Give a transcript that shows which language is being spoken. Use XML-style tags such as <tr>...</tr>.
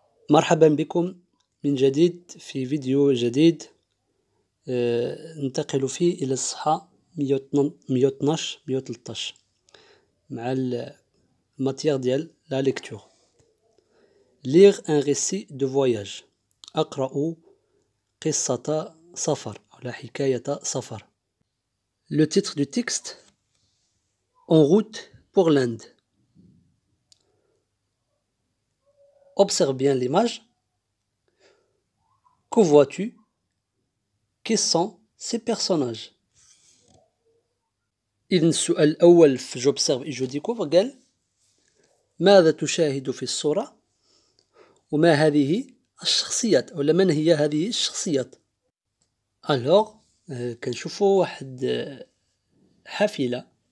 <ar>مرحبا بكم من جديد في فيديو جديد ننتقل فيه إلى الصفحة 112-113 مع الماتيغ ديال لا ليكتور.</ar> <fr>Lire un récit de voyage.</fr> <ar>أقرأ قصة سفر أو حكاية سفر.</ar> <fr>Le titre du texte: En route pour l'Inde. Observe bien l'image. Que vois-tu? Qui sont ces personnages?</fr> <ar>إذن السؤال الأول في</ar> <fr>j'observe et je découvre</fr> <ar>قال ماذا تشاهد في الصورة؟ وما هذه الشخصيات أو من هي هذه الشخصيات؟ alors كنشوفوا واحد حافلة</ar>